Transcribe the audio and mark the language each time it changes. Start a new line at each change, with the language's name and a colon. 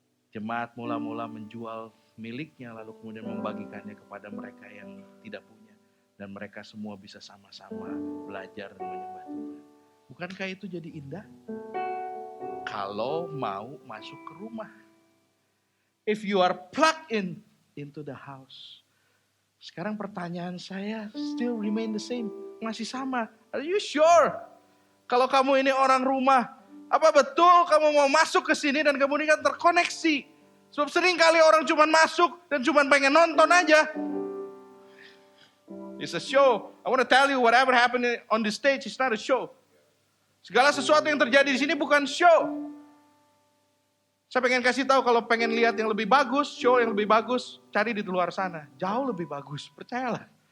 Indonesian: Jemaat mula-mula menjual miliknya, lalu kemudian membagikannya kepada mereka yang tidak punya. Dan mereka semua bisa sama-sama belajar dan menyembah Tuhan. Bukankah itu jadi indah? Kalau mau masuk ke rumah.
English: If you are plugged into the house.
Indonesian: Sekarang pertanyaan saya
English: still remain the same.
Indonesian: Masih sama.
English: Are you sure?
Indonesian: Kalau kamu ini orang rumah, apa betul kamu mau masuk ke sini dan kemudian terkoneksi? Sebab sering kali orang cuma masuk dan cuma pengen nonton aja.
English: It's a show. I want to tell you whatever happened on the stage is not a show.
Indonesian: Segala sesuatu yang terjadi di sini bukan show. Saya pengen kasih tahu kalau pengen lihat yang lebih bagus, show yang lebih bagus, cari di luar sana. Jauh lebih bagus, percayalah.